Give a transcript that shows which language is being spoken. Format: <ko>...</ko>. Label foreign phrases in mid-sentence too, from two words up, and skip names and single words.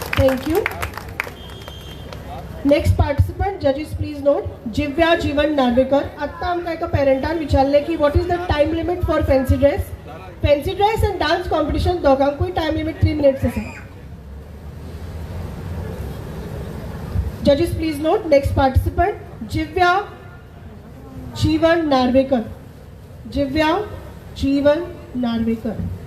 <en>Thank you. Next participant judges please note जिव्या जीवन नार्वेकर.</en> <kok>आता आमकां एका पेरंटान विचारले की</kok> <en>What is the time limit for fancy dress and dance competition</en> <kok>दोगांकूय</kok> <en>time limit 3 minutes</en> <kok>आसा.</kok> <en>Judges please note next participant जिव्या जीवन नार्वेकर. जिव्या जीवन नार्वेकर.</en>